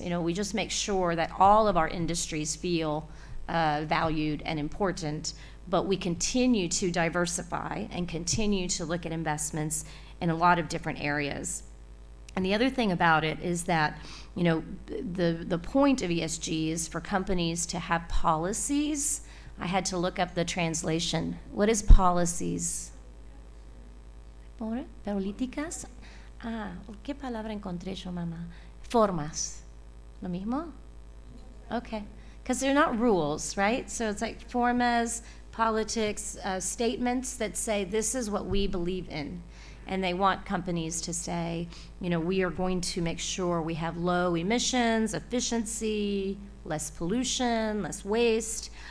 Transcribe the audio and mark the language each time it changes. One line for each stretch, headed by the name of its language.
English: You know, we just make sure that all of our industries feel valued and important, but we continue to diversify and continue to look at investments in a lot of different areas. And the other thing about it is that, you know, the point of ESG is for companies to have policies. I had to look up the translation. What is policies?
Spanish: ¿Políticas? Ah, ¿qué palabra encontré yo, mamá? Formas. ¿Lo mismo? Okay.
English: Because they're not rules, right? So it's like
Spanish: formas,
English: politics, statements that say this is what we believe in. And they want companies to say, you know, we are going to make sure we have low emissions, efficiency, less pollution, less waste.